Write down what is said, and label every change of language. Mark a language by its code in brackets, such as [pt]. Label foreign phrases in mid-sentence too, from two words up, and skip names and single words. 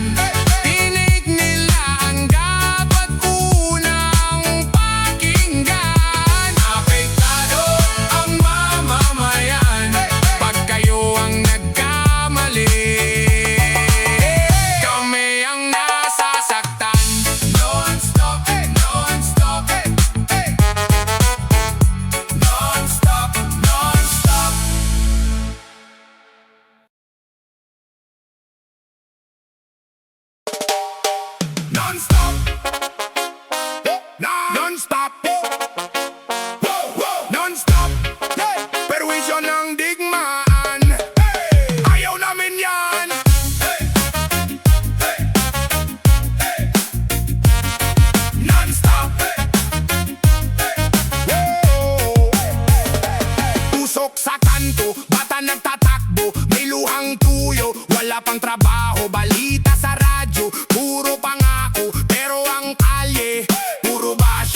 [tl] Tinig nila ang dapat unang pakinggan. Apektado ang mamamayan. Pag kayo ang nagkamali, kami ang nasasaktan. [en] Non-stop, non-stop, non-stop, non-stop. Non-stop, non-stop, non-stop. [tl] Perwisyo ng digmaan, ayaw namin yan. [en] Non-stop. [tl] Tusok sa kanto, bata nagtatakbo, may luhang tuyo, wala pang trabaho, balita sa radyo, puro pangako, pero ang kalye, puro basyo.